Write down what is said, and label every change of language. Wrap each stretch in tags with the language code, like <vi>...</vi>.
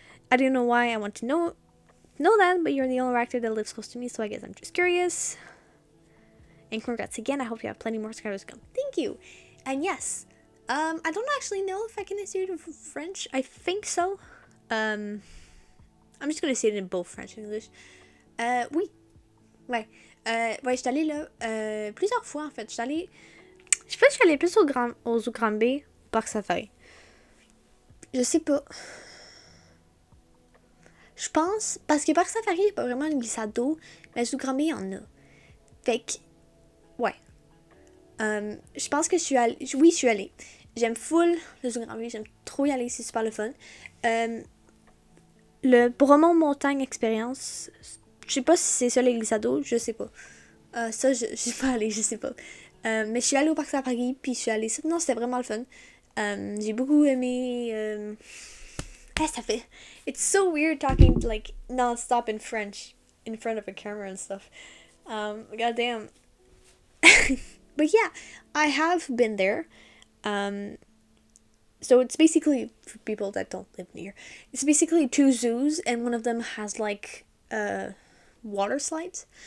<en>I don't know why I want to know that, but you're the only actor that lives close to me, so I guess I'm just curious. And congrats again. I hope you have plenty more subscribers to come. Thank you. And yes, I don't actually know if I can say it in French. I think so. I'm just gonna say it in both French and English.</en> <fr>Oui. Ouais. Ouais, j'étais allée là plusieurs fois en fait. Je sais pas si je suis allée plus au Zoo Granby, Parc Safari. Je sais pas. Je pense, parce que Parc Safari, il n'y a pas vraiment une glissade d'eau, mais Zoo Granby, il y en a. Fait que, ouais. Je pense que je suis allée. Oui, je suis allée. J'aime full le Zoo Granby, j'aime trop y aller, c'est super le fun. Le Bromont Montagne Experience, je sais pas si c'est ça les glissades d'eau, je sais pas. Ça, je suis pas allée, je sais pas. Mais je suis allée au Parc Safari, puis je suis allée. Non, c'était vraiment le fun. J'ai beaucoup aimé. Ça fait.</fr> <en>It's so weird talking like non-stop in French in front of a camera and stuff. Goddamn. But yeah, I have been there. So it's basically, for people that don't live near, it's basically two zoos, and one of them has like water slides.</en>